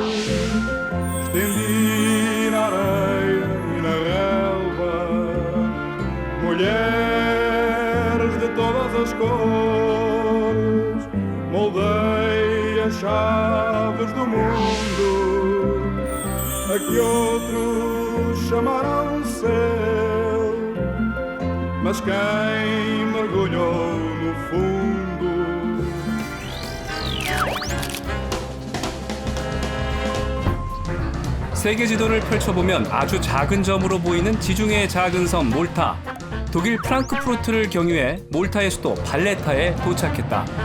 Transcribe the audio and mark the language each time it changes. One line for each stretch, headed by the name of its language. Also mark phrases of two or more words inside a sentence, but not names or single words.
Portuguese: estendi na areia e na relva, mulheres de todas as cores, moldei as chaves do mundo, a que outros chamaram céu, mas quem mergulhou no fundo.
Korean: 세계 지도를 펼쳐보면 아주 작은 점으로 보이는 지중해의 작은 섬 몰타. 독일 프랑크푸르트를 경유해 몰타의 수도 발레타에 도착했다.